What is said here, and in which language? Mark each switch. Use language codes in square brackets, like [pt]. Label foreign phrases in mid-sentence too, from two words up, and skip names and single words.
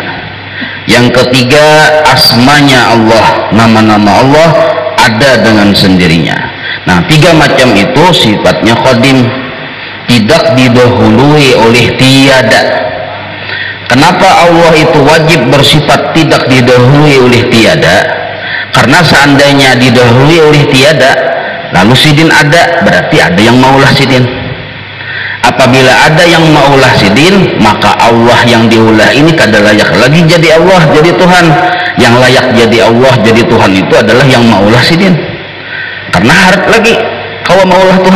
[id] Yang ketiga, asmanya Allah, nama-nama Allah ada dengan sendirinya. Nah, tiga macam itu sifatnya qadim, tidak didahului oleh tiada. Kenapa Allah itu wajib bersifat tidak didahului oleh tiada? Karena seandainya didahului oleh tiada, [bjn] lalu sidin ada, berarti ada yang maulah sidin. Apabila ada yang maulah sidin, maka Allah yang diulah ini kada layak lagi jadi Allah, jadi Tuhan. Yang layak jadi Allah, jadi Tuhan itu adalah yang maulah sidin. Karena harap lagi kalau maulah Tuhan.